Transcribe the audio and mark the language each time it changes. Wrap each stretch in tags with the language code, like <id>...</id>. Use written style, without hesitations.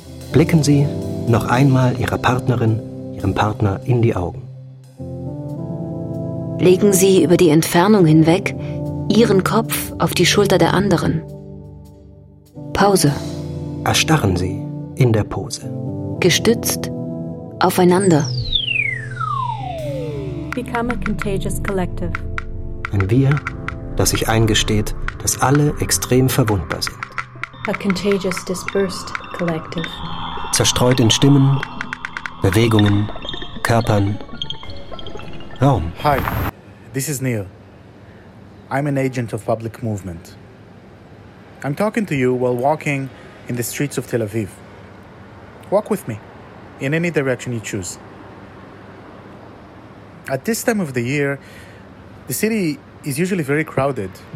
<de>Blicken Sie noch einmal Ihrer Partnerin, Ihrem Partner in die Augen. Legen Sie über die Entfernung hinweg Ihren Kopf auf die Schulter der anderen. Pause. Erstarren Sie in der Pose. Gestützt aufeinander.</de> <en>Become a contagious collective.</en> <de>Ein Wir, das sich eingesteht, dass alle extrem verwundbar sind.</de> <en>A contagious dispersed collective.</en> <de>Zerstreut in Stimmen, Bewegungen, Körpern, Raum.</de> <en>Hi, this is Neil. I'm an agent of public movement. I'm talking to you while walking in the streets of Tel Aviv. Walk with me, in any direction you choose. At this time of the year, the city is usually very crowded.</en>